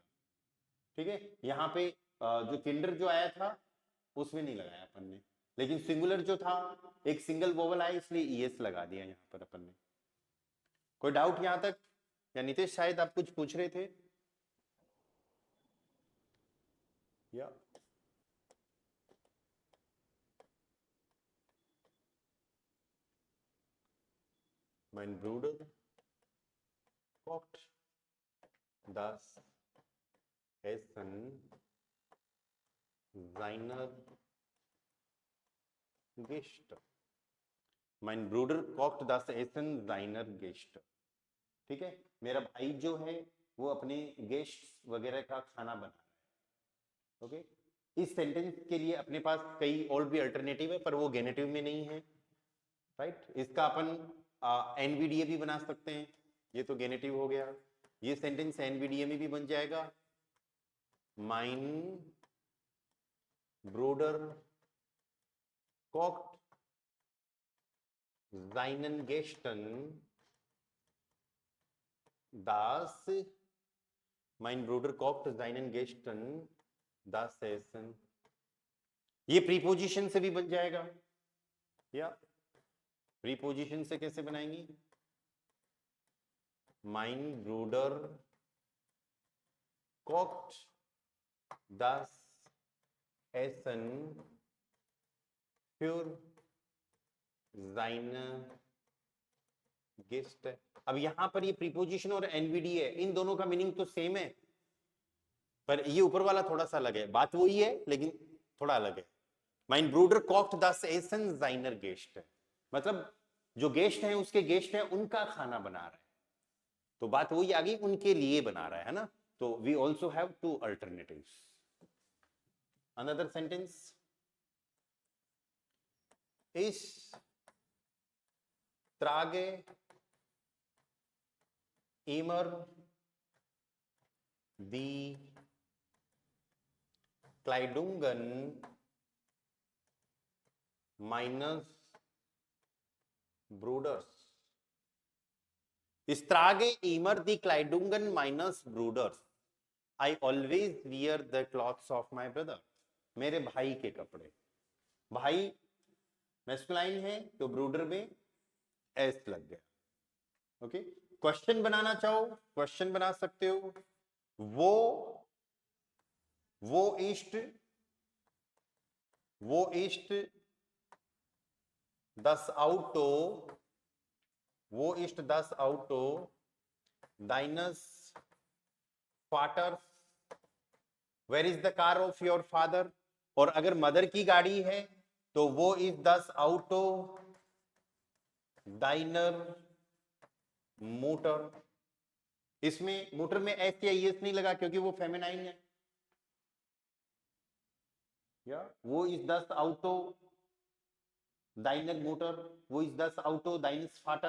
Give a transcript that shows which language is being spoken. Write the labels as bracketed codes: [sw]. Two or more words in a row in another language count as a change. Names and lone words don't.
[hi] ठीक है, यहाँ पे जो किंडर जो आया था उसमें नहीं लगाया अपन ने, लेकिन सिंगुलर जो था एक सिंगल वोवल आया इसलिए ES लगा दिया यहाँ पर अपन ने। कोई डाउट यहाँ तक? या नितेश शायद आप कुछ पूछ रहे थे? [de] या mein Bruder kocht das Essen seiner Gäste। mein Bruder kocht das Essen seiner Gäste। [hi] ठीक है, मेरा भाई जो है वो अपने गेस्ट वगैरह का खाना बना रहा है। ओके, इस सेंटेंस के लिए अपने पास कई और भी अल्टरनेटिव है पर वो गेनेटिव में नहीं है, राइट। इसका अपन NVDA भी बना सकते हैं, ये तो गेनेटिव हो गया। ये सेंटेंस NVDA में भी बन जाएगा, [de] mein Bruder kocht seinen Gästen das, mein Bruder kocht seinen Gästen das Essen। [hi] ये प्रीपोजिशन से भी बन जाएगा, या प्रीपोजिशन से कैसे बनाएंगी? [de] mein Bruder kocht das Essen für seine Gäste। [hi] अब यहां पर ये प्रीपोजिशन और NVDA है, इन दोनों का मीनिंग तो सेम है, पर ये ऊपर वाला थोड़ा सा अलग है। बात वही है लेकिन थोड़ा अलग है। [de] mein Bruder kocht das Essen seiner Gäste, [hi] मतलब जो गेस्ट हैं उसके गेस्ट हैं उनका खाना बना रहा है, तो बात वही आ गई, उनके लिए बना रहा है ना। [en] तो we also have two alternatives. another sentence, [de] इस trage immer die Kleidungen meines Bruders। Ich trage immer die Kleidungen meines Bruders। [en] I always wear the clothes of my brother। [hi] मेरे भाई के कपड़े, भाई मैस्कुलाइन है तो ब्रूडर में एस लग गया। ओके, क्वेश्चन बनाना चाहो क्वेश्चन बना सकते हो। [de] वो ist das Auto, wo ist das Auto deines Vaters? [en] Where is the car of your father? [hi] और अगर मदर की गाड़ी है तो [de] wo ist das Auto deiner Mutter. [hi] इसमें मोटर में एस या एस नहीं लगा क्योंकि वो फेमिनाइन है। [de] या wo ist das Auto deiner Mutter, wo ist das Auto deines Vaters.